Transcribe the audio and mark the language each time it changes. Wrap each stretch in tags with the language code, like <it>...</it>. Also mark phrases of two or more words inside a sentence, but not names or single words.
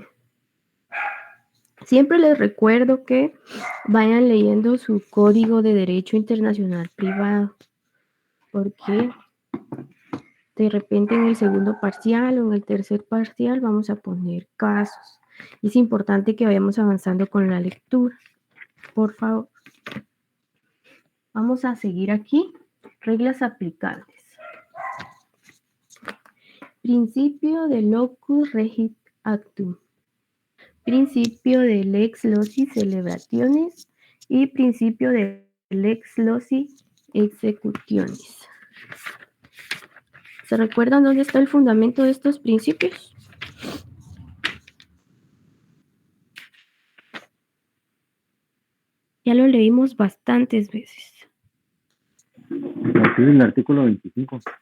<es>Siempre les recuerdo que vayan leyendo su Código de Derecho Internacional Privado, porque de repente en el segundo parcial o en el tercer parcial vamos a poner casos. Es importante que vayamos avanzando con la lectura. Por favor. Vamos a seguir aquí. Reglas aplicables. Principio de</es> <la>locus regit actum.</la> <es>Principio de</es> <la>lex loci celebrationis</la> <es>y principio de</es> <la>lex loci executionis.</la> <es>¿Se recuerdan dónde está el fundamento de estos principios? Ya lo leímos bastantes veces. Aquí en el artículo 25.</es>